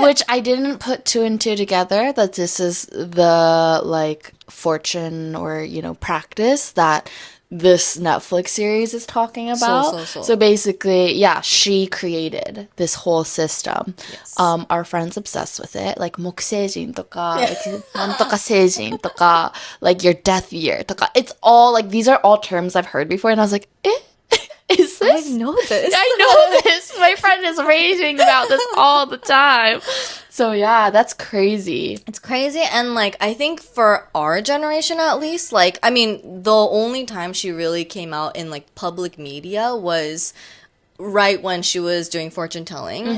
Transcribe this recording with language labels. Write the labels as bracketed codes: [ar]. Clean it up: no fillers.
[en] Which I didn't put two and two together, that this is the like fortune or, practice that this Netflix series is talking about. So basically, yeah, she created this whole system. Yes. Our friend's obsessed with it. Like [ja] 木星人とか, [en] like [ja] なんとか星人とか, [en] like your death year とか. It's all like, these are all terms I've heard before, and I was like, is this? I know this. I know this. My friend is raving about this all the time. So yeah, that's crazy. It's crazy. And like, I think for our generation at least, like, I mean, the only time she really came out in like public media was right when she was doing fortune telling.